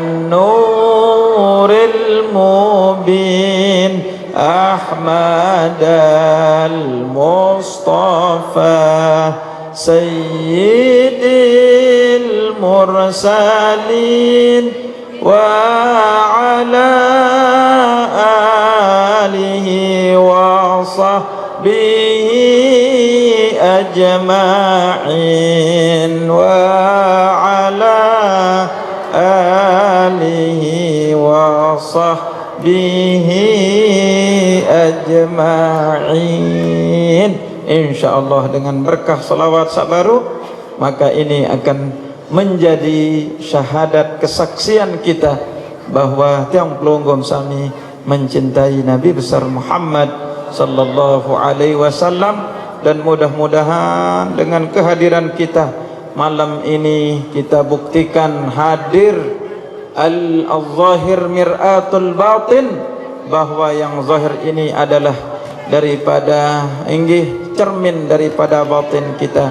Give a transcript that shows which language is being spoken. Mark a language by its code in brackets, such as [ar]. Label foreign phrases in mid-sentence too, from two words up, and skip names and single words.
[ar] نور المبين أحمد المصطفى سيد المرسلين وعلى آله وصحبه أجمعين وعلى آله وصحبه أجمعين. [id] Insyaallah dengan berkah salawat sabaru, maka ini akan menjadi syahadat kesaksian kita bahwa [sas] tiang pelunggum sami [id] mencintai Nabi besar Muhammad [ar] صلى الله عليه وسلم. [id] Dan mudah-mudahan dengan kehadiran kita malam ini kita buktikan hadir [ar] الظاهر مرآة الباطن, [id] bahwa yang zahir ini adalah daripada cermin daripada batin kita.